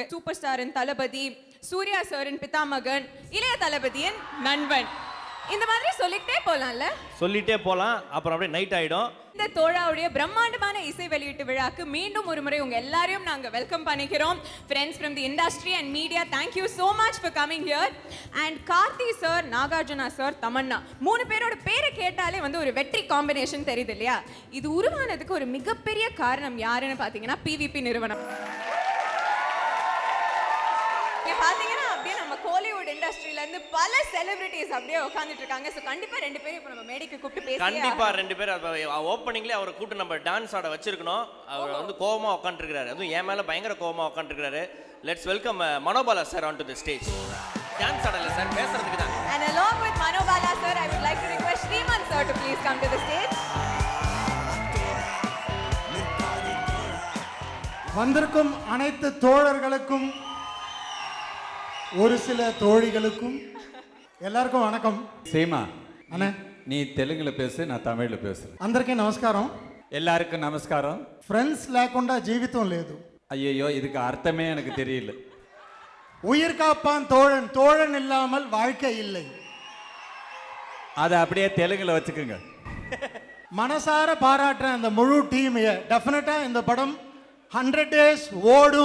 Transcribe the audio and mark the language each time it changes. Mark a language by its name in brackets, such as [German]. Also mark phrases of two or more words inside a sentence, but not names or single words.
[Tamil] சூப்பர் ஸ்டாரின் தளபதி, சூர்யா சாரின் பிதாமகன், இளைய தளபதியின் நண்பன், இந்த மாதிரி சொல்லிட்டே போலாம்ல. சொல்லிட்டே போலாம், அப்புறம் அப்படியே நைட் ஆயிடும். இந்த தோழாவுடைய பிரம்மாண்டமான இசை வெளியீட்டு விழாக்கு மீண்டும் ஒரு முறை உங்க எல்லாரையும் நாங்க வெல்கம் பண்ணிக்கிறோம். [English] friends from the industry and media, thank you so much for coming here. [Tamil] And கார்த்தி சார், நாகார்ஜுனா சார், தமன்னா, மூணு பேரோட பேரை கேட்டாலே வந்து ஒரு வெற்றி காம்பினேஷன் தெரியுது இல்லையா? இது உருவானதுக்கு ஒரு மிகப்பெரிய காரணம் யாருன்னு பாத்தீங்கன்னா பிவிபி நிறுவனம். பாத்தீங்கன்னா அப்படியே நம்ம கோலிவுட் இண்டஸ்ட்ரியில இருந்து பல செலிபிரிட்டிஸ் அப்படியே உட்கார்ந்துட்டு இருக்காங்க. சோ கண்டிப்பா ரெண்டு பேரும் இப்ப நம்ம மேடைக்கு கூப்பிட்டு பேசலாம். கண்டிப்பா ரெண்டு பேரும் ஓப்பனிங்ல அவரை கூப்பிட்டு நம்ம டான்ஸ் ஆட வச்சிருக்கணும். அவர் வந்து கோவமா உட்காந்துருக்காரு, அதுவும் என் மேல பயங்கர கோவமா உட்காந்துருக்காரு. [English] let's welcome Manobala sir on to the stage. [Tamil] டான்ஸ் ஆடல சார், பேசுறதுக்கு தான். [English] And along with Manobala sir, I would like to request Sriman sir to please come to the stage. [Tamil] வந்திருக்கும் அனைத்து தோழர்களுக்கும் ஒரு சில தோழிகளுக்கும் எல்லாருக்கும் வணக்கம். சீமா அண்ணே, நீ தெலுங்குல பேசு, நான் தமிழ்ல பேசுறேன். [Telugu] అందరికీ నమస్కారం. [Tamil] எல்லாருக்கும் நமஸ்காரம். [Telugu] ఫ్రెండ్స్ లేకుండా జీవితం లేదు. [Tamil] ஐயோ, இதுக்கு அர்த்தமே எனக்கு தெரியல. உயிர் காப்பான் தோழன், தோழன் இல்லாமல் வாழ்க்கை இல்லை. அதை அப்படியே தெலுங்குல வச்சுக்கோங்க. மனசார பாராட்டுறேன் அந்த முழு டீம். டெஃபினட்டா இந்த படம் 100 days ஓடும்.